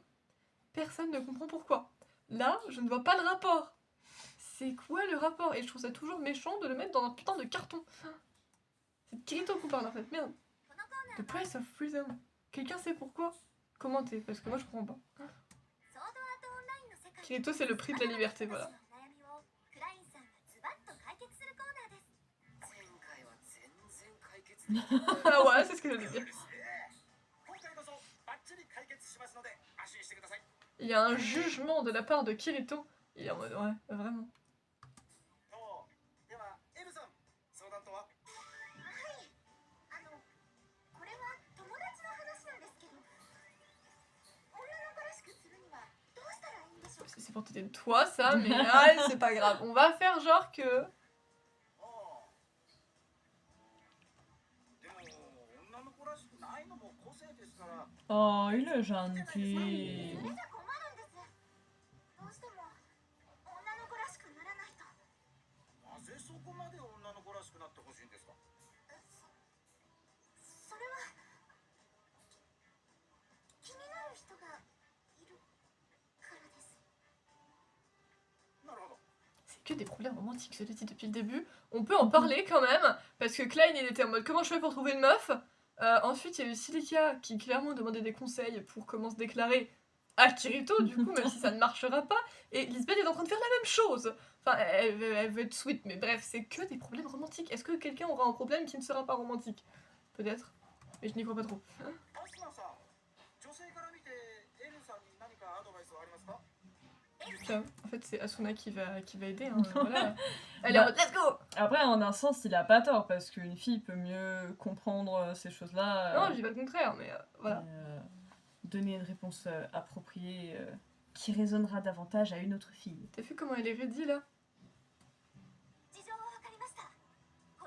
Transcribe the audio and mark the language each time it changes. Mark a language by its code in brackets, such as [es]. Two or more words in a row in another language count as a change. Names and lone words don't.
[fr] Personne ne comprend pourquoi. Là, je ne vois pas le rapport. C'est quoi le rapport? Et je trouve ça toujours méchant de le mettre dans un putain de carton. C'est Kirito qu'on parle en fait, merde. [ja] このコーナ [en] The [ja] ーは [en] Price of Freedom. [fr] Quelqu'un sait pourquoi? Commentez, parce que moi je comprends pas. [ja] ソードアートオンラインの世界 [fr] Kirito, c'est le prix de la liberté, voilà. [ja] 私の悩みをクラインさんがズバッと解決するコーナーです。前回は全然解決できなかった。 [fr] Ah ouais, c'est ce que j'allais dire. [ja] 今回こそバッチリ解決しますので安心してください。 [fr] Il y a un jugement de la part de Kirito. Il est en mode, ouais, vraiment. [ja] とでは L さん相談とは？はい。これは友達の話なんですけど、女の子らしくするにはどうしたらいいんでしょうか。 [fr] C'est pour t'aider de toi ça, mais ah, c'est pas grave. On va faire genre que. [ja] ああでも女の子らしくないのも個性ですから。 [fr] Oh, il est [ja] それ [fr] gentil. [ja] じゃ困るんです。どうしても女の子らしくならないと。なぜそこまで女の子らしくなってほしいんですか？それは気になる人がいるからです。なるほど。 [fr] C'est que des problèmes romantiques, je l'ai dit depuis le début. On peut en parler quand même, parce que Klein il était en mode comment je fais pour trouver une meuf. Ensuite il y a eu Silica qui clairement demandait des conseils pour comment se déclarer à Kirito, du coup, même si ça ne marchera pas. Et Lisbeth est en train de faire la même chose. Enfin, elle veut être sweet, mais bref, c'est que des problèmes romantiques. Est-ce que quelqu'un aura un problème qui ne sera pas romantique? Peut-être, mais je n'y crois pas trop. [ja] アスナさん、女性から見て L さんに何かアドバイスはありますか？ [fr] Tiens, en fait, c'est Asuna qui va aider. Hein, voilà. Elle est en mode [en] let's go! [fr] Après, en un sens, il a pas tort, parce qu'une fille peut mieux comprendre ces choses-là. Non, je dis pas le contraire, mais voilà. et, donner une réponse appropriée qui résonnera davantage à une autre fille. T'as vu comment elle est ready là? [ja] 事情はわかりました。